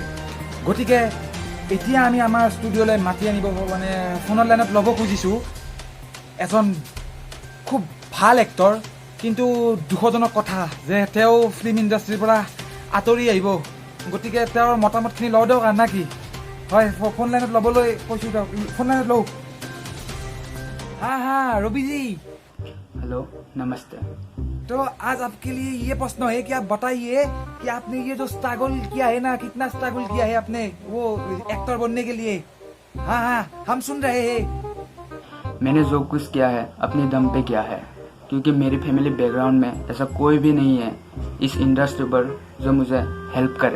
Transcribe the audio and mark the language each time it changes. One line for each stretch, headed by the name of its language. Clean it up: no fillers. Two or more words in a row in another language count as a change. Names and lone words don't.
Assamese: গতিকে এতিয়া আমি আমাৰ ষ্টুডিঅ'লৈ মাতি আনিব মানে ফোনৰ লাইনত ল'ব খুজিছোঁ এজন খুব ভাল এক্টৰ, কিন্তু দুখজনক কথা যে তেওঁ
English: film industry
Assamese: পৰা আঁতৰি আহিব। গতিকে তেওঁৰ মতামতখিনি লওঁ দিয়ক না কি? হয়, ফোন লাইনত ল'বলৈ কৈছোঁ দিয়ক, ফোন লাইনত লওঁ।
Hindi: हाँ रवि जी, हेलो नमस्ते। तो आज आपके लिए ये प्रश्न है कि आप बताइए कि आपने ये जो स्ट्रगल किया है ना, कितना स्ट्रगल किया है आपने वो एक्टर बनने के लिए। हाँ हम सुन रहे हैं। मैंने जो कुछ किया है अपने दम पे किया है, क्योंकि मेरी
English: family background
Hindi: में ऐसा कोई भी नहीं है इस इंडस्ट्री पर जो मुझे हेल्प करे।